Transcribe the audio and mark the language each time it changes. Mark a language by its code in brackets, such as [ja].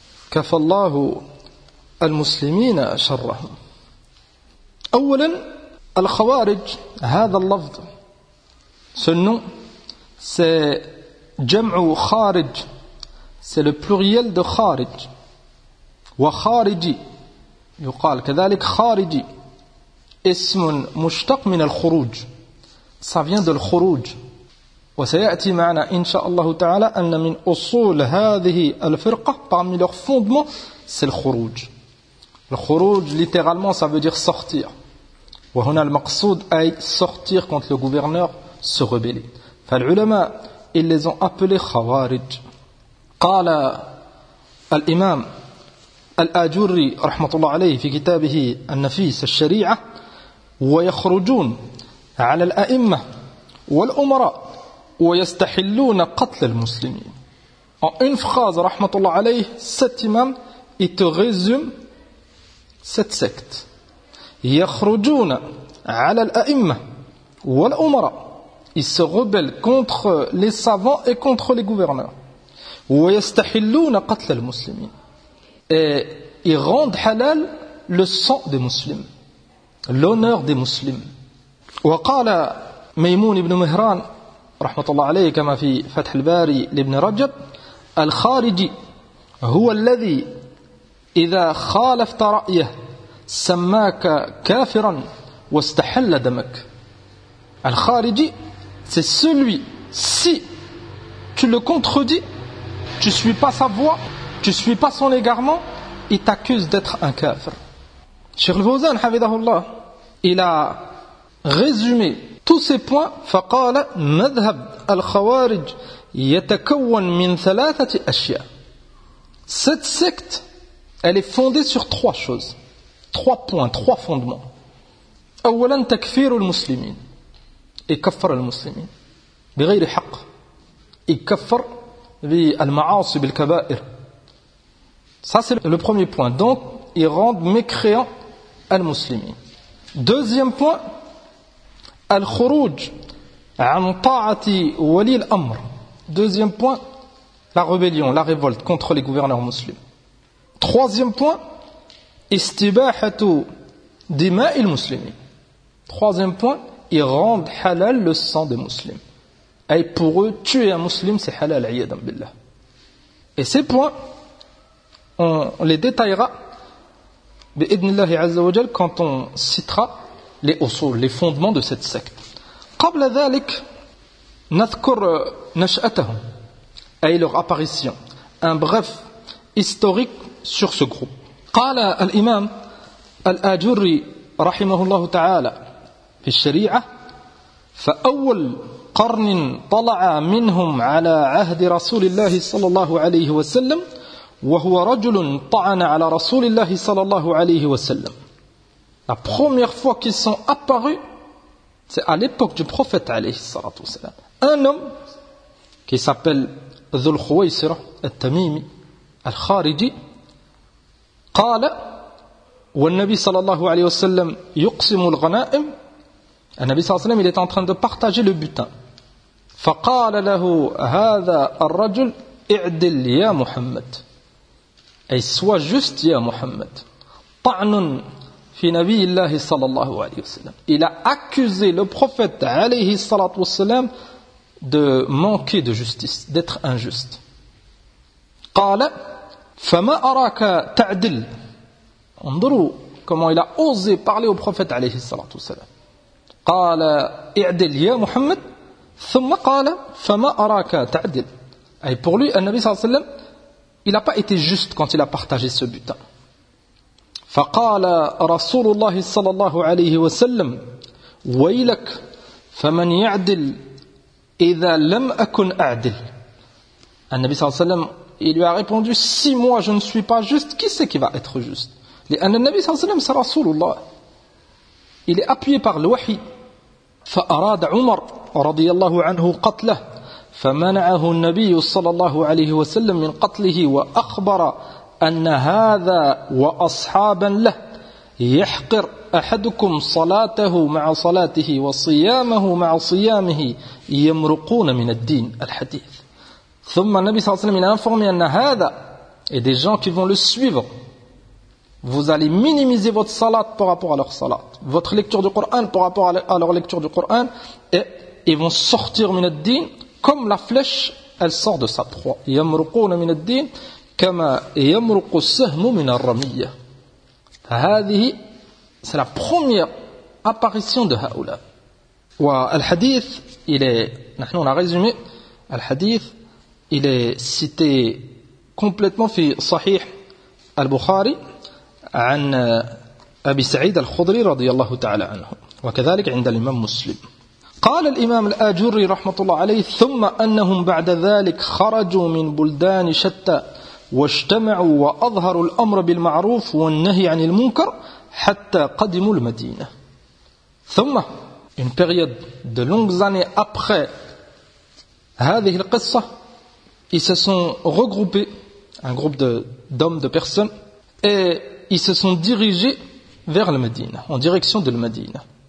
[ar] Kafallahu al-muslimin sharrahum. Awalan, al-khawarij, هذا اللفظ. [fr] Ce nom, c'est [ar] jam'u kharij. [fr] C'est le pluriel de kharij. [ar] وخارجي يقال كذلك خارجي اسم مشتق من الخروج [fr] ça vient de [ar] الخروج وسيأتي معنا إن شاء الله تعالى أن من أصول هذه الفرقة [fr] parmi leurs fondements c'est [ar] الخروج الخروج [fr] littéralement ça veut dire sortir [ar] وهنا المقصود أي [fr] sortir contre le gouverneur se rebeller [ar] فالعلماء [fr] ils les ont appelés [ar] خوارج قال الإمام الأجوري رحمة الله عليه في كتابه النفيس الشريعة ويخرجون على الأئمة والأمراء ويستحلون قتل المسلمين. [fr] En une phrase, [ar] رحمة الله عليه, [fr] cet imam, il te résume cette secte. [ar] يخرجون على الأئمة والأمراء. [fr] Ils se rebellent contre les savants et contre les gouverneurs. [ar] ويستحلون قتل المسلمين. [fr] Et ils rendent halal le sang des musulmans, l'honneur des musulmans. [ar] وقال ميمون بن مهران رحمة الله عليه كما في فتح الباري لابن رجب الخارجي هو الذي إذا خالفت رأيه سماك كافرا واستحل دمك. [fr] الخارجي c'est celui si tu le contredis, tu suis pas sa voix, tu suis pas son égarement, il t'accuse d'être un kafir. Cheikh Al-Fawzan hafidhahullah, il a résumé tous ces points. [ar] فقال مذهب الخوارج يتكون من ثلاثة أشياء. [fr] Cette secte, elle est fondée sur trois choses, trois points, trois fondements. [ar] أولا تكفير المسلمين. يكفر المسلمين بغير حق. يكفر بالمعاصي بالكبائر. [fr] Ça c'est le premier point. Donc il rend mécréant les musulmans. Deuxième point, [ar] al khuruj an ta'ati wali al amr. [fr] Deuxième point, la rébellion, la révolte contre les gouverneurs musulmans. Troisième point, [ar] istibahatu dima'il muslimin. [fr] Troisième point, ils rendent halal le sang des musulmans. Et pour eux, tuer un musulman, c'est halal, [ar] ayyadan billah. [fr] Et ces points, on les détaillera, [ar] bi'idnillahi azza wa jal, [fr] quand on citera les usul, les fondements de cette secte. [ar] Qabla dhalik, nathkur nash'atahum, [fr] et leur apparition, un bref historique sur ce groupe. [ar] Qala al-imam al-ajurri, rahimahullahu ta'ala, في الشريعة فأول قرن طلع منهم على عهد رسول الله صلى الله عليه وسلم وهو رجل طعن على رسول الله صلى الله عليه وسلم. [fr] La première fois qu'ils sont apparus, c'est à l'époque du prophète alayhi salatu wasalam. Un homme qui s'appelle [ar] Dhul Khwaysira al-Tamimi al-Khariji قال والنبي صلى الله عليه وسلم يقسم الغنائم. [fr] Le Nabi sallallahu alayhi wa sallam, il est en train de partager le butin. [ar] فَقَالَ لَهُ هَذَا الرَّجُلْ اِعْدِلْ يَا مُحَمَّدْ. [fr] Et sois juste, [ar] يَا مُحَمَّدْ. طَعْنٌ فِي نَبِيِ اللَّهِ صَلَى اللَّهُ عَلَيْهِ وَسَلَّمْ. [fr] Il a accusé le prophète [ar] alayhi sallallahu alayhi wa sallam [fr] de manquer de justice, d'être injuste. [ar] قَالَ فَمَا أَرَاكَ تَعْدِلْ. انظروا [fr] comment il a osé parler au prophète [ar] alayhi sallallahu alayhi wa sallam. قال اعدل يا محمد ثم قال فما أراك تعدل. [fr] Et pour lui, [ar] النبي صلى الله عليه وسلم, [fr] il n'a pas été juste quand il a partagé ce butin. [ar] فقال رسول الله صلى الله عليه وسلم ويلك فمن يعدل إذا لم أكن أعدل. النبي صلى الله عليه وسلم, [fr] il lui a répondu, si moi je ne suis pas juste, qui c'est qui va être juste? [ar] لأن النبي صلى الله عليه وسلم c'est رسول الله. [fr] Il est appuyé par le wahi. [ar] فأراد عمر رضي الله عنه قتله فمنعه النبي صلى الله عليه وسلم من قتله وأخبر أن هذا وأصحابا له يحقر أحدكم صلاته مع صلاته وصيامه مع صيامه يمرقون من الدين. الحديث. ثم النبي صلى الله عليه وسلم [fr] informé [ar] أن هذا [fr] et des gens qui vont le suivre, vous allez minimiser votre salat par rapport à leur salat, votre lecture du Coran par rapport à leur lecture du Coran, et ils vont sortir [ar] min ad-din [fr] comme la flèche elle sort de sa proie. [ar] Yamruquna min ad-din kama yamruqu as-sahmu min ar-ramiya. [fr] Hadhihi c'est la première apparition de haoula. [ar] Wa al-hadith [fr] il est, nous on a résumé [ar] al-hadith, [fr] il est cité complètement [ar] fi sahih al-Bukhari عن أبي سعيد الخضري رضي الله تعالى عنه وكذلك عند الإمام مسلم. قال الإمام الآجري رحمة الله عليه ثم أنهم بعد ذلك خرجوا من بلدان شتى واجتمعوا وأظهروا الأمر بالمعروف والنهي عن المنكر حتى قدموا المدينة. [fr] ثم une période de longues années après [ar] هذه القصة, [fr] ils se sont regroupés, un groupe d'hommes, de personnes, et ils se sont dirigés vers le Médine, en direction de le Médine.